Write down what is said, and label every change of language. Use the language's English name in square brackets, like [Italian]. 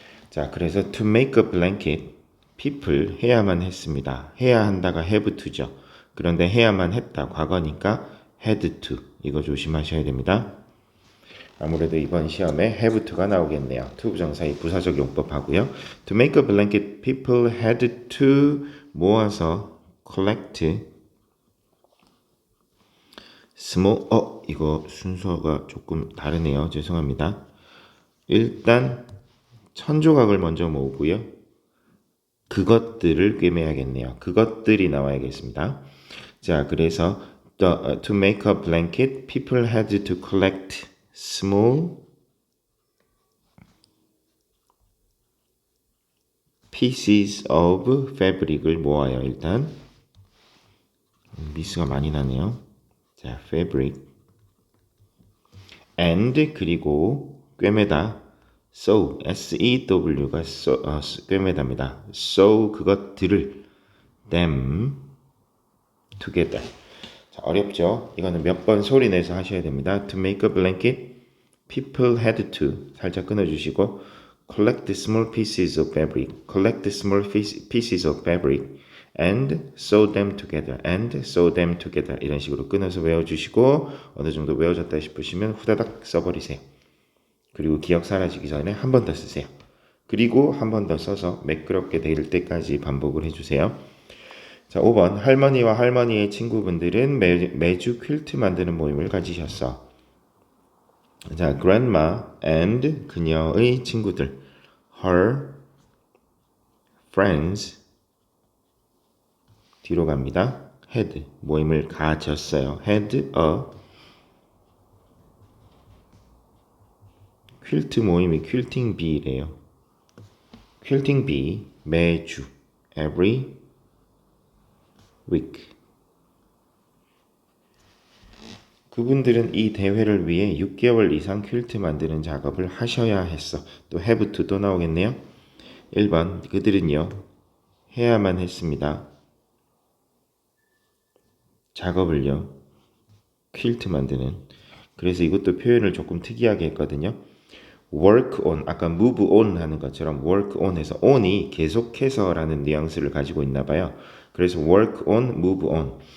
[English] 자, 그래서 to make a blanket, people [Korean] 해야만 했습니다. 해야 한다가 have to죠. 그런데 해야만 했다. 과거니까 had to. 이거 조심하셔야 됩니다. 아무래도 이번 시험에 have to가 나오겠네요. to 부정사의 부사적 용법 하고요. [English] To make a blanket, people had to [Korean] 모아서 [English] collect small. [Korean] 이거 순서가 조금 다르네요. 죄송합니다. 일단 천 조각을 먼저 모으고요. 그것들을 꿰매야겠네요. 그것들이 나와야겠습니다. [English] 자, 그래서 to make a blanket, people had to collect small pieces of fabric [Korean] 을 모아요. 일단 미스가 많이 나네요. 자, fabric and 그리고 꿰매다 sew S-E-W가 꿰매다입니다. [English] sew [Korean] 그것들을 [English] them together. [Korean] 자, 어렵죠? 이거는 몇 번 소리 내서 하셔야 됩니다. [English] To make a blanket, people had to 살짝 끊어주시고 collect small pieces of fabric, collect small pieces of fabric and sew them together, and sew them together [Korean] 이런 식으로 끊어서 외워주시고 어느 정도 외워졌다 싶으시면 후다닥 써버리세요. 그리고 기억 사라지기 전에 한 번 더 쓰세요. 그리고 한 번 더 써서 매끄럽게 될 때까지 반복을 해주세요. 자, 5번 할머니와 할머니의 친구분들은 매주 퀼트 만드는 모임을 가지셨어. 자, grandma and 그녀의 친구들 her friends 뒤로 갑니다. had 모임을 가졌어요. had a 퀼트 모임이 퀼팅 bee래요. 퀼팅 bee 매주 every week. 그분들은 이 대회를 위해 6개월 이상 퀼트 만드는 작업을 하셔야 했어. 또 have to도 나오겠네요. 1번 그들은요 해야만 했습니다. 작업을요 퀼트 만드는. 그래서 이것도 표현을 조금 특이하게 했거든요. work on 아까 move on 하는 것처럼 work on 해서 on이 계속해서 라는 뉘앙스를 가지고 있나 봐요. 그래서 work on, move on.